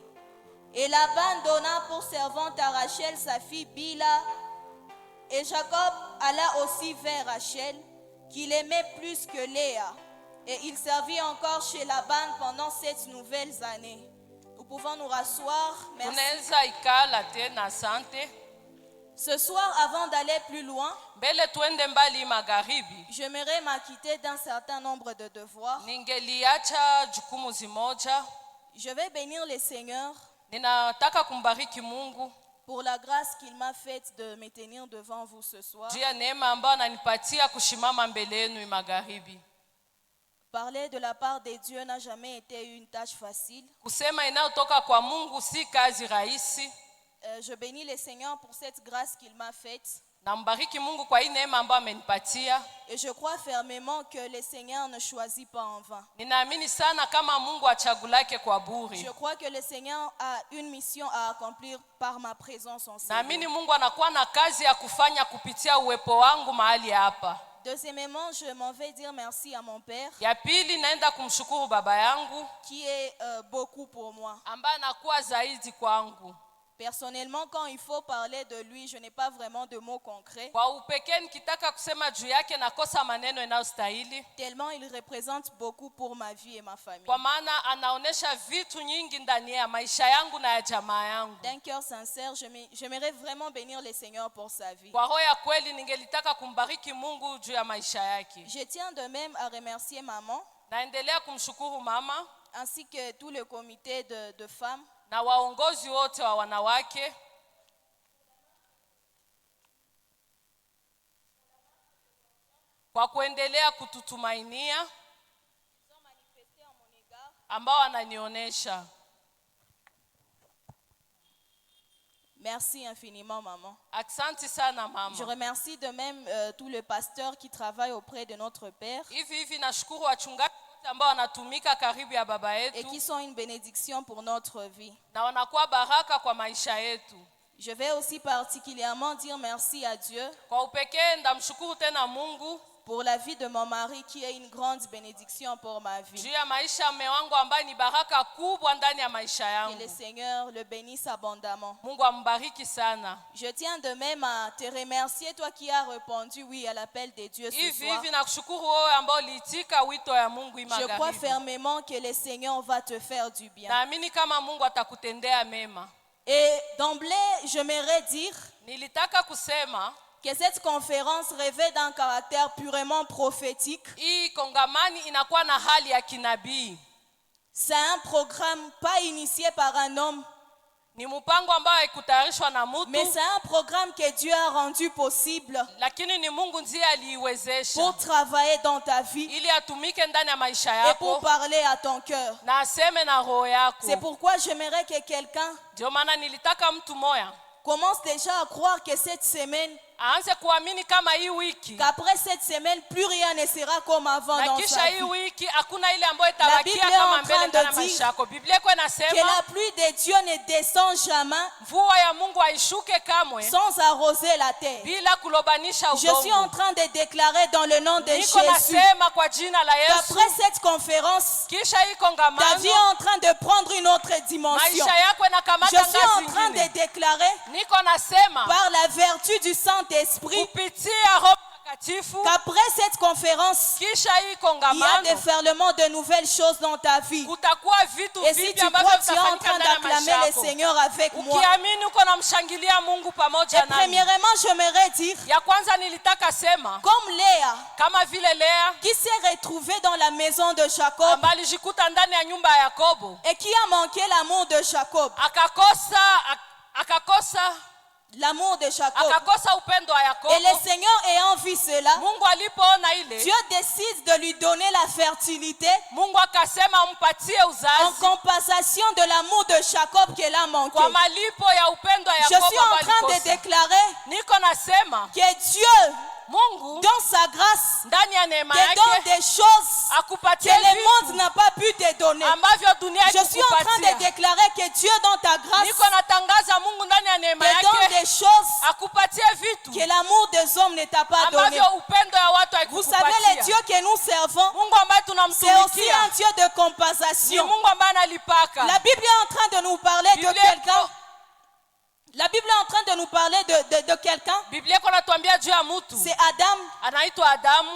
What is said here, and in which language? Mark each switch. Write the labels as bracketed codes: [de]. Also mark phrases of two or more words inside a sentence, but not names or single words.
[fr] Et Laban donna pour servante à Rachel sa fille Bila. Et Jacob alla aussi vers Rachel, qu'il aimait plus que Léa. Et il servit encore chez Laban pendant 7 nouvelles années. Nous pouvons nous rasseoir. Merci. [sw] Tunaweza ikala tena, asante. [fr] Ce soir, avant d'aller plus loin, [sw] mbele tuende mbali magharibi, [fr] j'aimerais m'acquitter d'un certain nombre de devoirs. [sw] ningeliacha jukumu zimoja. [fr] Je vais bénir le Seigneur [sw] Ninataka kumbariki Mungu [fr] pour la grâce qu'il m'a faite de me tenir devant vous ce soir. [sw] juu ya neema ambayo ananipatia kushimama mbele yenu magharibi. [fr] Parler de la part de Dieu n'a jamais été une tâche facile. [sw] Kusema inayotoka kwa Mungu si kazi rahisi. [fr] Je bénis le Seigneur pour cette grâce qu'il m'a faite. [sw] Nambariki Mungu kwa hii neema ambayo amenipatia. [fr] Et je crois fermement que le Seigneur ne choisit pas en vain. [sw] Ninaamini sana kama Mungu achagulake kwa bure. [fr] Je crois que le Seigneur a une mission à accomplir par ma présence en [sw] Naamini [fr] Seigneur. [sw] Mungu anakuwa na kazi ya kufanya kupitia uwepo wangu mahali hapa. [fr] Deuxièmement, je m'en vais dire merci à mon père [sw] Ya pili naenda kumshukuru baba yangu [fr] qui est beaucoup pour moi. [sw] ambaye anakuwa zaidi kwangu. [fr] Personnellement, quand il faut parler de lui, je n'ai pas vraiment de mots concrets. [sw] Kwa upekee nikitaka kusema juu yake nakosa maneno yanayostahili. [fr] Tellement il représente beaucoup pour ma vie et ma famille. [sw] Kwa maana anaonesha vitu nyingi ndani ya maisha yangu na ya jamaa yangu. [fr] D'un cœur sincère, j'aimerais vraiment bénir le Seigneur pour sa vie. [sw] Kwa roho ya kweli ningelitaka kumbariki Mungu juu ya maisha yake. [fr] Je tiens de même à remercier maman [sw] Naendelea kumshukuru mama [fr] ainsi que tout le comité de femmes [sw] na waongozi wote wa wanawake kwa kuendelea kututumainia ambao ananionyesha. [fr] Merci infiniment, maman. [sw] Asante sana mama. [fr] Je remercie de même tous les pasteurs qui travaillent auprès de notre Père [sw] Hivi nashukuru wachungaji ambao wanatumika karibu ya baba [fr] et [sw] yetu [fr] qui sont une bénédiction pour notre vie. [sw] na wanakuwa baraka kwa maisha yetu. [fr] Je vais aussi particulièrement dire merci à Dieu [sw] Kwa upekee ndamshukuru tena Mungu [fr] pour la vie de mon mari qui est une grande bénédiction pour ma vie. [sw] juu ya maisha ya mume wangu ambaye ni baraka kubwa ndani ya maisha [fr] Que le [sw] yangu. [fr] Seigneur le bénisse abondamment. [sw] Mungu ambariki sana. [fr] Je tiens de même à te remercier, toi qui as répondu oui à l'appel de Dieu ce soir. [sw] Hivi nakushukuru wewe ambao uliitika wito ya Mungu [fr] Je crois [sw] magharibi. [fr] fermement que le Seigneur va te faire du bien. [sw] Naamini kama Mungu atakutendea mema. [fr] Et d'emblée, j'aimerais dire [sw] Nilitaka kusema [fr] que cette conférence revêt d'un caractère purement prophétique. [sw] hii kongamani inakuwa na hali ya kinabii. [fr] C'est un programme pas initié par un homme, [sw] Ni mpango ambao haikutayarishwa na [fr] mais [sw] mtu, [fr] c'est un programme que Dieu a rendu possible [sw] lakini ni Mungu ndiye aliiwezesha [fr] pour travailler dans ta vie [sw] ili atumike ndani ya maisha [fr] et pour [sw] yako [fr] parler à ton cœur. [sw] na aseme na roho yako. [fr] C'est pourquoi j'aimerais que quelqu'un [sw] Ndio maana nilitaka mtu moya [fr] commence déjà à croire que cette semaine, [sw] aanze kuamini kama hii wiki [fr] qu'après cette semaine, plus rien ne sera comme avant [sw] na [fr] dans [sw] kisha [fr] sa [sw] hii [fr] vie. [sw] wiki hakuna ile ambayo [fr] Bible [sw] itabakia [fr] est en [sw] kama [fr] train [sw] mbele [fr] de [sw] ndani ya [fr] dire [sw] maisha yako. Biblia iko [fr] Que [sw] inasema [fr] la pluie de Dieu ne descend jamais [sw] mvua ya Mungu haishuke kamwe [fr] sans arroser la terre. [sw] bila kulobanisha [fr] Je suis en [sw] udongo. [fr] train de déclarer dans le nom de [sw] Niko [fr] Jésus [sw] nasema kwa jina la Yesu, [fr] qu'après cette conférence, [sw] kisha hii [fr] ta vie [sw] kongamano [fr] est en train de prendre une autre dimension. [sw] maisha yako [fr] Je [sw] inakamata [fr] suis en [sw] ngazi [fr] train de [sw] nyingine. [fr] déclarer [sw] Niko nasema [fr] par la vertu du Saint-Esprit [sw] kupitia Roho Mtakatifu, [fr] qu'après cette conférence, [sw] kisha hii [fr] il y a [sw] kongamano [fr] des ferlements de nouvelles choses dans ta vie. [sw] kutakuwa vitu [fr] Et si [sw] vipya [fr] tu [sw] ambavyo [fr] crois, tu es en [sw] vitafanyika [fr] train [sw] ndani ya maisha [fr] d'acclamer le [sw] yako. [fr] Seigneur avec moi. [sw] Ukiamini uko namshangilia Mungu [fr] Et [sw] pamoja nami. [fr] premièrement, j'aimerais dire, [sw] Ya kwanza nilitaka sema [fr] comme Léa, [sw] kama vile Lea [fr] qui s'est retrouvée dans la maison de Jacob [sw] ambaye alijikuta ndani ya nyumba ya Yakobo [fr] et qui a manqué l'amour de Jacob. L'amour de Jacob. [sw] akakosa upendo wa Yakobo. [fr] Et le Seigneur ayant vu cela, [sw] Mungu alipoona ile, [fr] Dieu décide de lui donner la fertilité [sw] Mungu akasema ampatie [fr] en [sw] uzazi [fr] compensation de l'amour de Jacob qu'elle a manqué. [sw] kwa malipo ya upendo wa [fr] Je [sw] Yakobo [fr] suis en [sw] ambao [fr] train de [sw] alikosa. [fr] déclarer [sw] Niko nasema [fr] que Dieu, [sw] Mungu [fr] dans sa grâce, [sw] ndani ya neema [fr] te donne [sw] yake [fr] des choses [sw] akupatie [fr] que le monde [sw] vitu [fr] n'a pas pu te donner. [sw] ambavyo dunia [fr] Je suis en train de [sw] haikupatia. [fr] déclarer que Dieu, dans ta grâce, [sw] Niko natangaza Mungu ndani ya neema [fr] te donne [sw] yake [fr] des choses [sw] akupatie vitu [fr] que l'amour des hommes ne t'a pas donné. [sw] ambavyo upendo ya watu [fr] Vous savez, le [sw] haikupatia. [fr] Dieu que nous servons, [sw] Mungu ambaye [fr] c'est aussi [sw] tunamtumikia [fr] un Dieu de [sw] ni [fr] compensation. [sw] Mungu ambaye analipaka. [fr] La Bible est en train de nous parler de [sw] Biblia [fr] quelqu'un. [sw] iko- [fr] La Bible est en train de nous parler de quelqu'un. [sw] Biblia iko natuambia juu ya mtu [fr] C'est Adam [sw] anaitwa Adamu